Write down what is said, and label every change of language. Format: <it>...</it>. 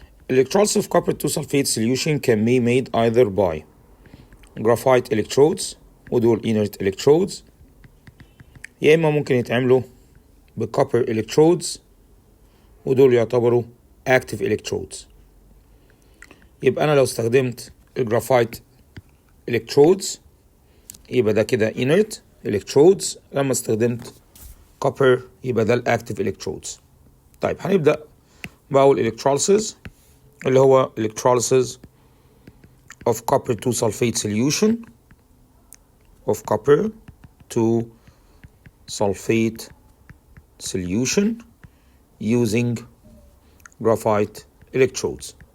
<en>Electrolysis of copper 2 sulfate solution can be made either by graphite electrodes</en> <ar>ودول</ar> <en>inert electrodes،</en> <ar>يا إما ممكن يتعملوا</ar> <en>بcopper electrodes</en> <ar>ودول يعتبروا</ar> <en>active electrodes.</en> <ar>يبقى أنا لو استخدمت الجرافايت electrodes يبقى ده كده inert electrodes، لما استخدمت copper يبقى ده active electrodes. طيب هنبدأ بأول</ar> <en>electrolysis</en> <ar>اللي هو</ar> <en>electrolysis of copper 2 sulfate solution of copper 2 sulfate solution using graphite electrodes.</en>